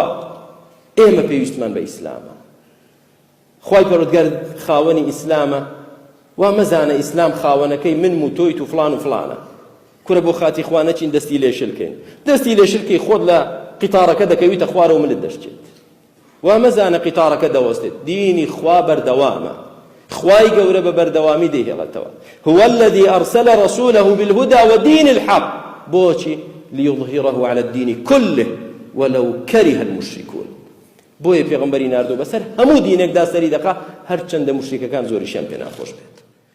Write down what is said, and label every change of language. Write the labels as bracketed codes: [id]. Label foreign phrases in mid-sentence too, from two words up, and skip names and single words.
[ckb] ئێمە پێویستمان بە ئیسلامە. خوای پەروەردگار خاوەنی ئیسلامە، وامەزانە ئیسلام خاوەنەکەی من و تۆیت و فڵان و فڵانە. کورە بۆ خاتی خوا نەچین دەستی لێشلکەین، دەستی لێشلکەی خۆت لە قیتارەکە دەکەویتە خوارە و منت دەشتێت. وامەزانە قیتارەکە دەوەستێت. دینی خوا بەردەوامە، خوای گەورە بە بەردەوامی دەیهێڵێتەوە. [ar] هو الذي أرسل رسوله بالهدى ودين الحق. [ckb] بۆچی؟ [ar] ليظهره على الدين كله ولو كره المشركون. [ckb] بۆیە پێغەمبەری ناردووە بەسەر هەموو دینێکدا سەری دەکا، هەرچەندە مشریکەکان زۆریشیان پێ ناخۆش بێت.